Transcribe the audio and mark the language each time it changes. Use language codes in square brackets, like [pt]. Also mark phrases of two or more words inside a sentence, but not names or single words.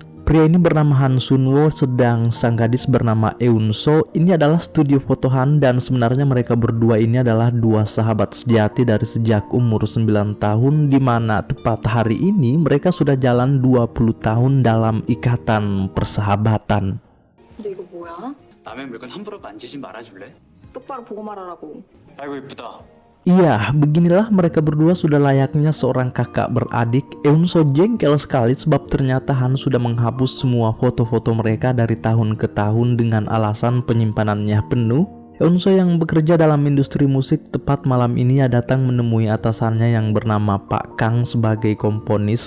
[id] Pria ini bernama Han Sunwo, sedang sang gadis bernama Eunso. Ini adalah studio foto Han dan sebenarnya mereka berdua ini adalah dua sahabat sejati dari sejak umur 9 tahun, di mana tepat hari ini mereka sudah jalan 20 tahun dalam ikatan persahabatan. [ko] 근데 이거 뭐야? 남의 물건 함부로 만지지 말아줄래? 똑바로 보고 말하라고. 아이고 이쁘다. [id] Iya, beginilah mereka berdua sudah layaknya seorang kakak beradik. Eunso jengkel sekali sebab ternyata Han sudah menghapus semua foto-foto mereka dari tahun ke tahun dengan alasan penyimpanannya penuh. Eunso yang bekerja dalam industri musik tepat malam ini datang menemui atasannya yang bernama Pak Kang sebagai komponis.